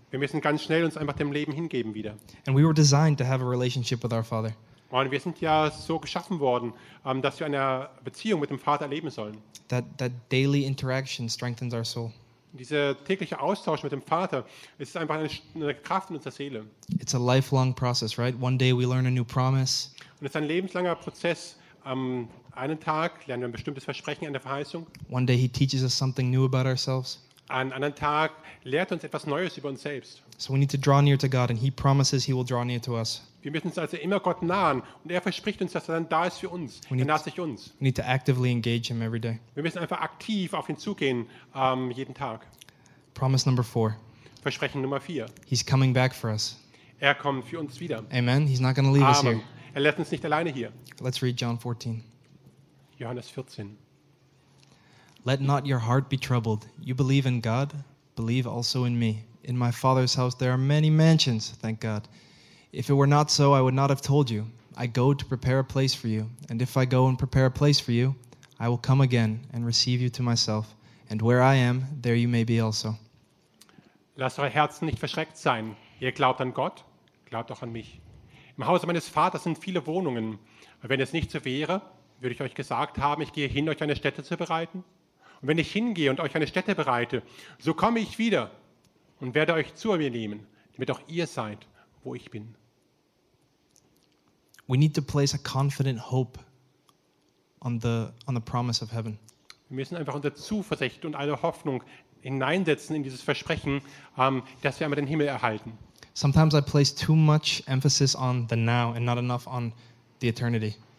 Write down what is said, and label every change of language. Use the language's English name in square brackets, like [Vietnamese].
[German] Wir müssen ganz schnell uns einfach dem Leben hingeben wieder. [English] And we were designed to have a relationship with our Father. [German] Und wir sind ja so geschaffen worden, dass wir eine Beziehung mit dem Vater erleben sollen. [English] That daily interaction strengthens our soul. [German] Dieser tägliche Austausch mit dem Vater ist einfach eine Kraft in unserer Seele. [English] It's a lifelong process, right? One day we learn a new promise. [German] Und es ist ein lebenslanger Prozess. Einen Tag lernen wir ein bestimmtes Versprechen, eine Verheißung. [English] One day he teaches us something new about ourselves. [German] An anderen Tag lehrt uns etwas Neues über uns selbst. [English] So we need to draw near to God and he promises he will draw near to us. [German] Wir müssen uns also immer Gott nahen und er verspricht uns, dass er dann da ist für uns. Er naht sich uns. [English] We need to actively engage him every day. [German] Wir müssen einfach aktiv auf ihn zugehen, jeden Tag. [English] Promise number four. [German] Versprechen Nummer 4. [English] He's coming back for us. [German] Er kommt für uns wieder. [English] Amen. He's not going to leave us here. [German] Er lässt uns nicht alleine hier. [English] Let's read John 14. [German] Johannes 14. [English] Let not your heart be troubled. You believe in God, believe also in me. In my Father's house there are many mansions, thank God. If it were not so, I would not have told you. I go to prepare a place for you. And if I go and prepare a place for you, I will come again and receive you to myself. And where I am, there you may be also. [German] Lasst euer Herz nicht verschreckt sein. Ihr glaubt an Gott, glaubt auch an mich. Im Hause meines Vaters sind viele Wohnungen. Wenn es nicht so wäre, würde ich euch gesagt haben, ich gehe hin, euch eine Stätte zu bereiten. Und wenn ich hingehe und euch eine Stätte bereite, so komme ich wieder und werde euch zu mir nehmen, damit auch ihr seid, wo ich bin. [English] We need to place a confident hope on the promise of heaven. [German] Wir müssen einfach unsere Zuversicht und eine Hoffnung hineinsetzen in dieses Versprechen, dass wir einmal den Himmel erhalten. [English] Sometimes I place too much emphasis on the now and not enough on the eternity.